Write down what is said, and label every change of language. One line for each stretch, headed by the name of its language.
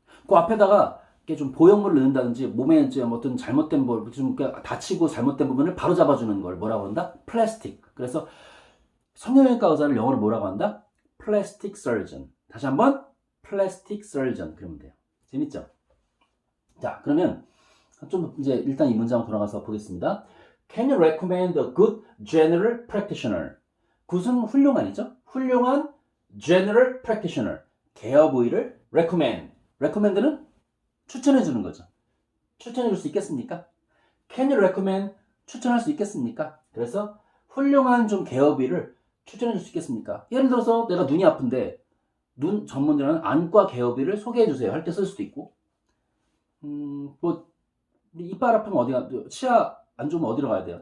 Korean: 그 앞에다가 이렇게 좀 보형물을 넣는다든지 몸에 이제 어떤 잘못된 좀 다치고 잘못된 부분을 바로 잡아주는 걸 뭐라고 한다? 플라스틱. 그래서 성형외과 의사를 영어로 뭐라고 한다? 플라스틱 서전. 다시 한번 플라스틱 서전 그러면 돼요. 재밌죠? 자, 그러면 좀 이제 일단 이 문장 돌아가서 보겠습니다.
English: Can you recommend a good general practitioner?
Korean: 굿은 훌륭한이죠? 훌륭한
English: general practitioner.
Korean: 개업의를 recommend. recommend는 추천해 주는 거죠. 추천해 줄 수 있겠습니까?
English: Can you recommend?
Korean: 추천할 수 있겠습니까? 그래서 훌륭한 좀 개업의를 추천해 줄 수 있겠습니까? 예를 들어서 내가 눈이 아픈데 눈 전문이라는 안과 개업의를 소개해 주세요 할 때 쓸 수도 있고 뭐 이빨 아프면 어디가 치아 안 좋으면 어디로 가야 돼요?